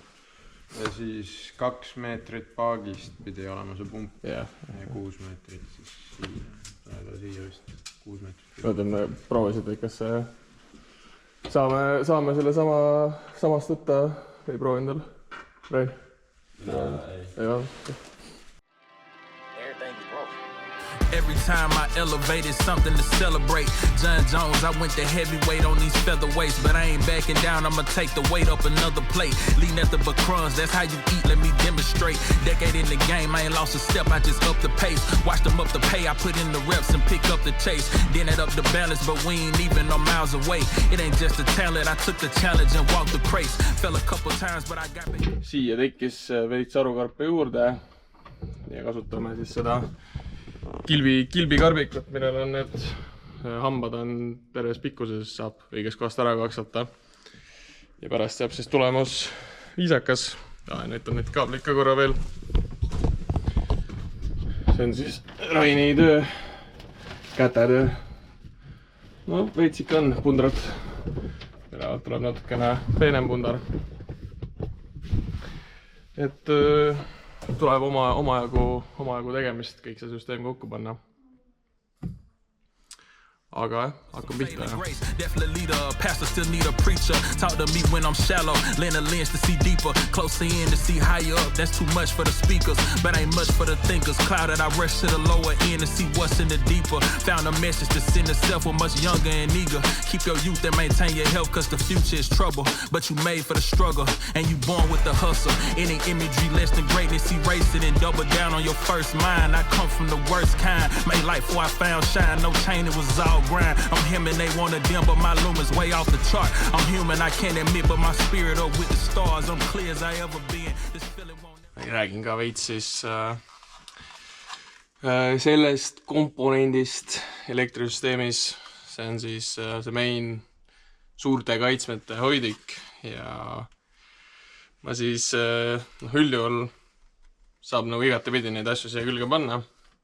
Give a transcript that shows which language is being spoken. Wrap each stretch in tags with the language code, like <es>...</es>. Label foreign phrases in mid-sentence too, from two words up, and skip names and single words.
<et>Ja siis 2 meetrit paagist pidi olema see pump. Ja 6 meetrit siis siia vist 6 meetrit. Mõtlen, proovisid, et kas saame selle samast võtta või proovi endal? Rein? Ei ole.</et> <en>Every time I elevated something to celebrate. John Jones, I went to heavyweight on these featherweights, but I ain't backing down, I'ma take the weight up another plate. Lean at the crumbs, that's how you eat, let me demonstrate. Decade in the game, I ain't lost a step, I just upped the pace. Watched them up the pay, I put in the reps and pick up the chase. Then it up the balance, but we ain't even no miles away. It ain't just a talent, I took the challenge and walked the craze. Fell a couple times, but I got back.</en> <et>Siia tekkis veits arukarpe juurde ja kasutame siis seda kilbikarbikut, millel on need hambad on terves pikkuses, saab õiges kohast ära kaksata. Ja pärast jääb siis tulemus viisakas. Ja nüüd on need kaablid ka korra veel. See on siis Raini töö, kätetöö. No, veits ikka on pundrat. Peale tuleb natukene peenem pundar. Et tuleb omajagu tegemist kõik see süsteem kokku panna. Aga hakkab pihta.</et> <en>Definitely the pastor still need a preacher. Talk to me when I'm shallow. Lend a lens to see deeper. Closer in to see higher up. That's too much for the speakers, but ain't much for the thinkers. Clouded, I rush to the lower end to see what's in the deeper. Found a message to send itself with much younger and eager. Keep your youth and maintain your health, cause the future is trouble. But you made for the struggle, and you born with the hustle. Any imagery less than greatness, erase it and double down on your first mind. I come from the worst kind. Made life before I found shine. No chain, it was all grind. I'm him and they want to dim, but my lumen's way off the chart. I'm human, I can't admit, but my spirit up with the stars. I'm clear as I ever been. This feeling won't...</en> <et>Räägin ka veits siis sellest komponendist elektrisüsteemis. See on siis see main suurte kaitsmete hoidik ja ma siis üldjuhul saab nagu igatepidi neid asju siia külge panna.</et>